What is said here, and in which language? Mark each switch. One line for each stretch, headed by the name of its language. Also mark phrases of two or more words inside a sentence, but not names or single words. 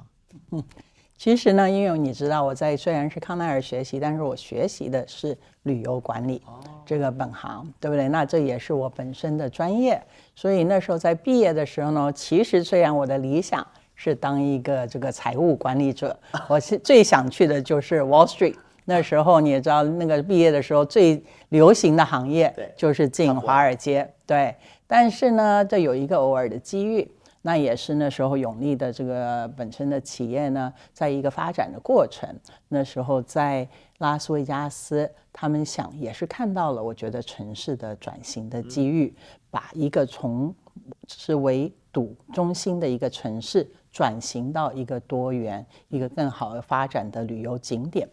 Chinese: 其實呢，因為你知道我雖然是康奈爾學習，但是我學習的是旅遊管理這個本行，對不對？那這也是我本身的專業，所以那時候在畢業的時候呢，其實雖然我的理想是當一個這個財務管理者，我是最想去的就是 Wall Street。那時候你也知道，那個畢業的時候最流行的行業就是進華爾街，對。但是呢，這有一個偶爾的機遇， 那也是那時候永利的這個本身的企業呢，在一個發展的過程。那時候在拉斯維加斯，他們想也是看到了，我覺得城市的轉型的機遇，把一個從是為賭中心的一個城市轉型到一個多元、一個更好的發展的旅遊景點。